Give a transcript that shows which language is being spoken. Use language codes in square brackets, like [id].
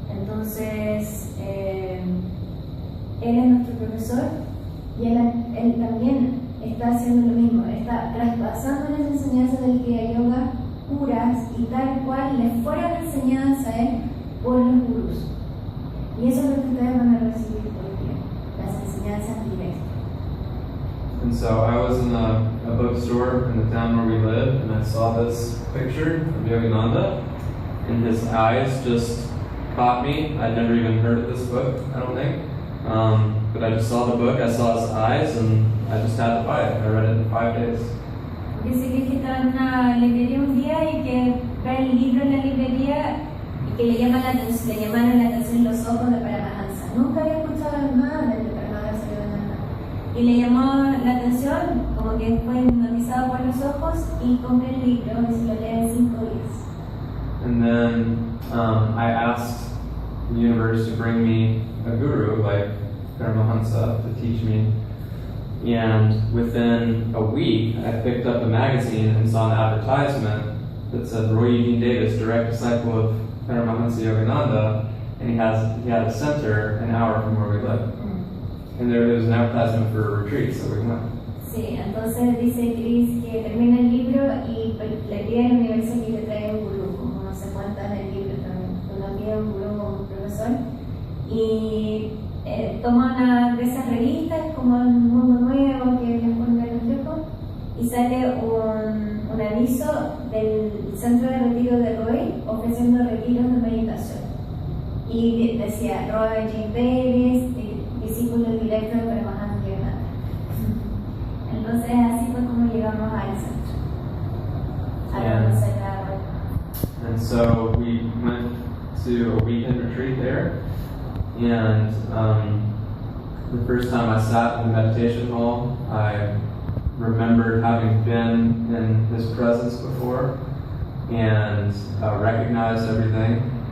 [es] Entonces, él es nuestro profesor y él también está haciendo lo mismo, está traspasando las enseñanzas del Kriya Yoga puras y tal cual les fueron enseñadas a él por los gurús. Y eso es lo que ustedes van a recibir hoy día, las enseñanzas directas. [en] And so I was in a bookstore in the town where we live, and I saw this picture of Yogananda, and his eyes just caught me. I'd never even heard of this book, I don't think. But I just saw the book, I saw his eyes, and I just had to buy it. I read it in 5 days. [es] Dice que estaba en una librería un día y que ve el libro en la librería y que le llamaron la atención los ojos de Paramahansa. Nunca había escuchado nada de Paramahansa Yogananda. Y le llamó la atención, como que fue hipnotizado por los ojos y compré el libro y se lo lee en 5 días. [en] And then I asked the universe to bring me a guru like Paramahansa to teach me. And within a week, I picked up a magazine and saw an advertisement that said Roy Eugene Davis, direct disciple of Paramahansa Yogananda, and he had a center an hour from where we live. And there was an advertisement for a retreat, so we went. [es] Sí, entonces dice Chris que termina el libro y le pide al universo que le traiga un gurú, como no sé cuántas del libro también, cuando pide un gurú como un profesor. Y toma una de esas revistas como El Mundo Nuevo que les pone el reflejo y sale un aviso del centro de retiro de Roy ofreciendo retiros de meditación. Y decía Roy James Davis, discípulo directo de Paramahansa Yogananda. Entonces así fue como llegamos al centro, a conocer a Roy. [en] And so we to a weekend retreat there, and the first time I sat in the meditation hall, I remembered having been in his presence before and recognized everything.